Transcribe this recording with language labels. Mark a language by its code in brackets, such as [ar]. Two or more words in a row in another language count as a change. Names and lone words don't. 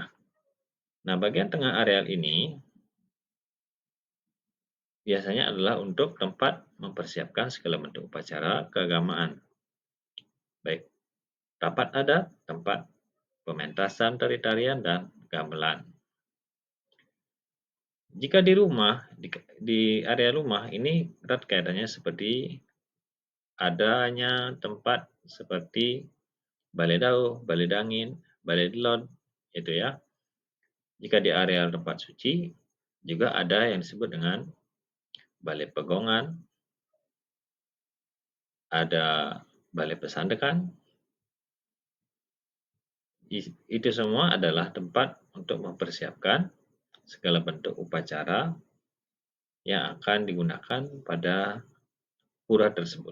[id] Nah, bagian tengah areal ini biasanya adalah untuk tempat mempersiapkan segala bentuk upacara keagamaan, baik rapat adat, tempat pementasan tari-tarian, dan gamelan. Jika di rumah, di area rumah ini erat kaitannya seperti adanya tempat seperti balai dau, balai dangin, balai delon, itu ya. Jika di area tempat suci, juga ada yang disebut dengan balai pegongan, ada balai pesandekan. Itu semua adalah tempat untuk mempersiapkan segala bentuk upacara yang akan digunakan pada pura tersebut.